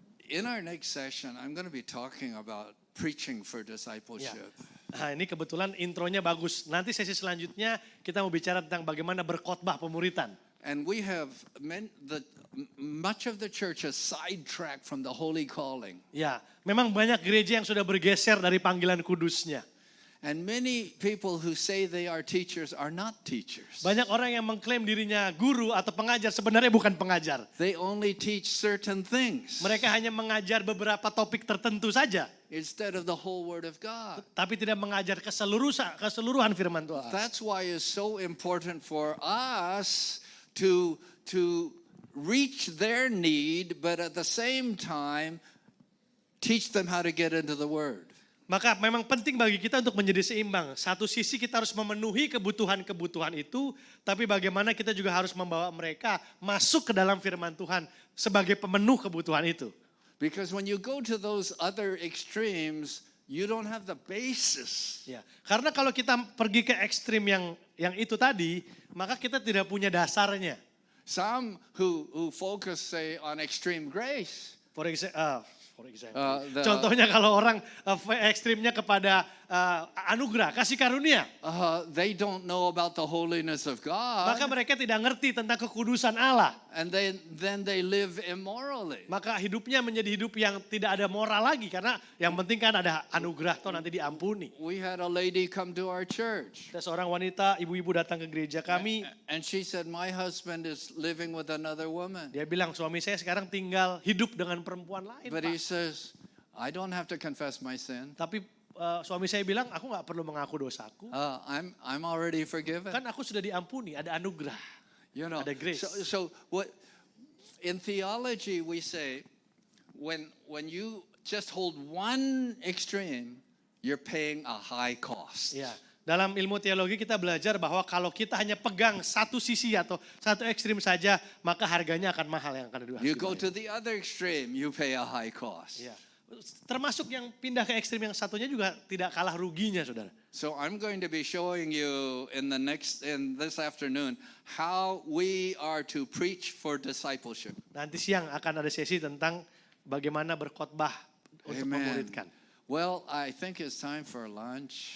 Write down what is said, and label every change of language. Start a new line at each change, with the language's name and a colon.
English: In our next session, I'm going to be talking about preaching for discipleship.
Indonesian: Nah, ini kebetulan intronya bagus. Nanti sesi selanjutnya kita mau bicara tentang bagaimana berkhotbah pemuritan.
English: And we have much of the church has sidetracked from the holy calling.
Indonesian: Ya, memang banyak gereja yang sudah bergeser dari panggilan kudusnya.
English: And many people who say they are teachers are not teachers.
Indonesian: Banyak orang yang mengklaim dirinya guru atau pengajar, sebenarnya bukan pengajar.
English: They only teach certain things
Indonesian: Mereka hanya mengajar beberapa topik tertentu saja,
English: instead of the whole Word of God.
Indonesian: tapi tidak mengajar keseluruhan firman Tuhan.
English: That's why it's so important for us to reach their need, but at the same time, teach them how to get into the Word.
Indonesian: Maka memang penting bagi kita untuk menjadi seimbang. Satu sisi kita harus memenuhi kebutuhan-kebutuhan itu, tapi bagaimana kita juga harus membawa mereka masuk ke dalam firman Tuhan sebagai pemenuh kebutuhan itu.
English: Because when you go to those other extremes, you don't have the basis.
Indonesian: Ya, karena kalau kita pergi ke ekstrim yang itu tadi, maka kita tidak punya dasarnya.
English: Some who focus, say, on extreme grace, For example, the-
Indonesian: contohnya kalau orang ekstrimnya kepada anugerah, kasih karunia,
English: they don't know about the holiness of
Indonesian: maka
English: God,
Indonesian: mereka tidak ngerti tentang kekudusan Allah.
English: and then they live immorally.
Indonesian: Maka hidupnya menjadi hidup yang tidak ada moral lagi, karena yang penting kan ada anugerah toh nanti diampuni.
English: We had a lady come to our church,
Indonesian: Ada seorang wanita, ibu-ibu datang ke gereja kami,
English: and she said, "My husband is living with another woman."
Indonesian: dia bilang suami saya sekarang tinggal hidup dengan perempuan lain,
English: But he
Indonesian: Pak.
English: says, "I don't have to confess my sin.
Indonesian: Tapi suami saya bilang, aku nggak perlu mengaku dosaku,
English: I'm already forgiven."
Indonesian: kan aku sudah diampuni, ada anugerah.
English: You know,
Indonesian: Ada grace.
English: so what in theology we say, when you just hold one extreme, you're paying a high cost.
Indonesian: Ya, dalam ilmu teologi kita belajar bahwa kalau kita hanya pegang satu sisi atau satu ekstrim saja, maka harganya akan mahal yang akan
English: You go
Indonesian: dibayar.
English: to the other extreme, you pay a high cost.
Indonesian: Ya. Termasuk yang pindah ke ekstrim yang satunya juga tidak kalah ruginya, saudara.
English: So I'm going to be showing you in this afternoon how we are to preach for discipleship.
Indonesian: Nanti siang akan ada sesi tentang bagaimana berkhotbah untuk Amen. memuridkan.
English: Well, I think it's time for lunch.